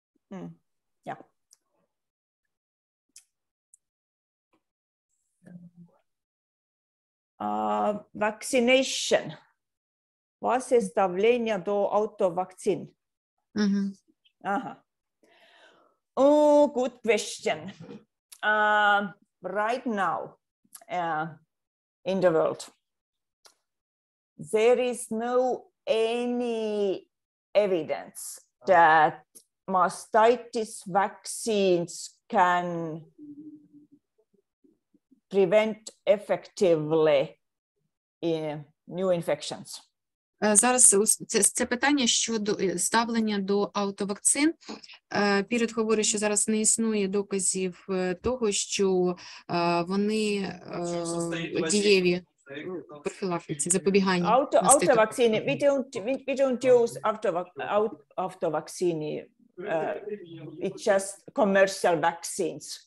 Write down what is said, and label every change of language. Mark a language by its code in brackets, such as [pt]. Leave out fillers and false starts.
[en] Yeah. Vaccination. [uk] Was jest ставлення до автовакцин? [en] Oh, good question. Right now, in the world, there is no any evidence that mastitis vaccines can prevent effectively new infections. [uk] Зараз це питання щодо ставлення до автовакцин. Piret говорить, що зараз не існує доказів того, що вони дієві профілактиці, запобігання. [en] Автовакцини, we don't use автовакцини, it's just commercial vaccines.